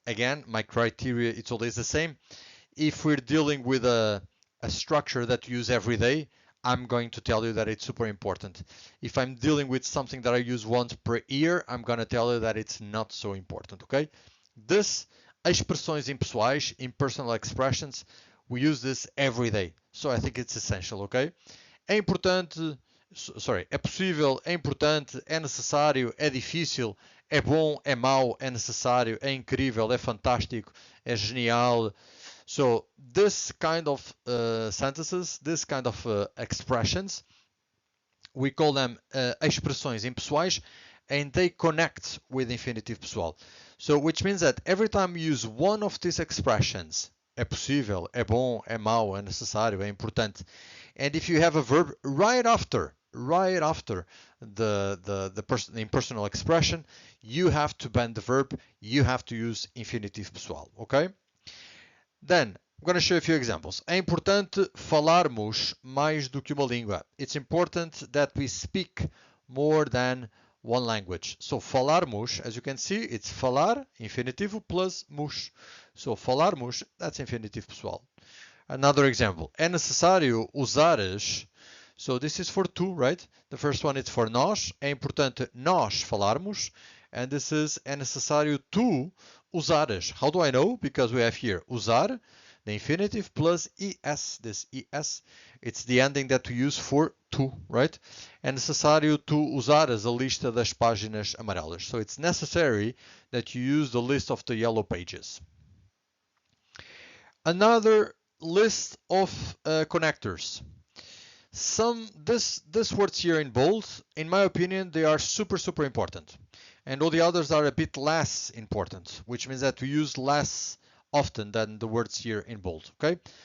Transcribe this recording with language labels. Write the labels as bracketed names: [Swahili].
[English] Again, my criteria, it's always the same. If we're dealing with a structure that you use every day, I'm going to tell you that it's super important. If I'm dealing with something that I use once per year, I'm going to tell you that it's not so important, okay? This, [Portuguese] expressões impessoais, [English] impersonal expressions, we use this every day. So I think it's essential, okay? [Portuguese] É importante, é possível, é importante, é necessário, é difícil, é bom, é mau, é necessário, é incrível, é fantástico, é genial. [English] So this kind of sentences, this kind of expressions, we call them [Portuguese] expressões impessoais, [English] and they connect with infinitive pessoal. So which means that every time you use one of these expressions, [Portuguese] é possível, é bom, é mau, é necessário, é importante, [English] and if you have a verb right after the impersonal expression, you have to bend the verb, you have to use infinitive pessoal, okay? Then, I'm going to show you a few examples. [Portuguese] É importante falarmos mais do que uma língua. [English] It's important that we speak more than one language. So, falarmos, as you can see, it's falar, infinitivo, plus mus. So, falarmos, that's infinitivo pessoal. Another example. [Portuguese] É necessário usares. [English] So, this is for two, right? The first one is for nós. [Portuguese] É importante nós falarmos. [English] And this is [Portuguese] é necessário tu usares. [English] How do I know? Because we have here usar, the infinitive, plus es. This es, it's the ending that we use for tu, right? [Portuguese] É necessário tu usares a lista das páginas amarelas. [English] So it's necessary that you use the list of the yellow pages. Another list of connectors. This words here in bold, in my opinion, they are super important. And all the others are a bit less important, which means that we use less often than the words here in bold, okay?